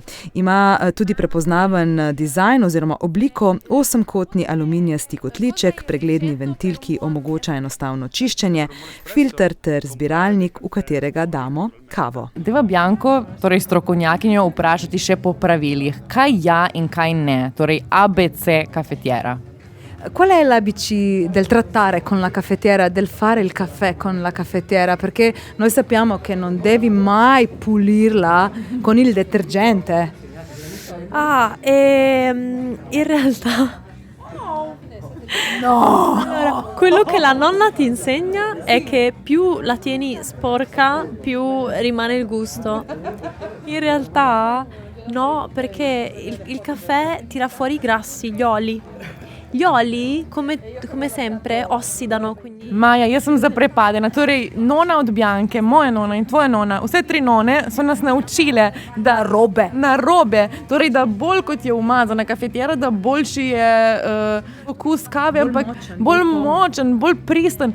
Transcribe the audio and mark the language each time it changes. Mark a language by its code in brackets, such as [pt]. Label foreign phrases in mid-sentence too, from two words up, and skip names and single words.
[sl] Ima tudi prepoznaven dizajn oziroma obliko, 8-kotni aluminijasti kotliček, pregledni ventil, ki omogoča enostavno čiščenje, filter ter zbiralnik, v katerega damo kavo. Deva Bianco, torej strokovnjakinjo, vprašati še po pravilih. Kaj ja in kaj ne? Torej ABC kafetiera. [it] Qual è l'ABC del trattare con la caffettiera, del fare il caffè con la caffettiera? Perché noi sappiamo che non devi mai pulirla con il detergente. In realtà... No! Allora, quello che la nonna ti insegna è che più la tieni sporca, più rimane il gusto. In realtà no, perché il caffè tira fuori i grassi, gli oli. Gli oli, come sempre, ossidano. Quindi... [sl] Maja, jaz sem zaprepadena. Torej, nona od Bianke, moja nona in tvoja nona, vse tri none so nas naučile, da narobe. Torej, da bolj kot je umazana kafetiera, da boljši je okus kave, bolj močen, bolj pristen.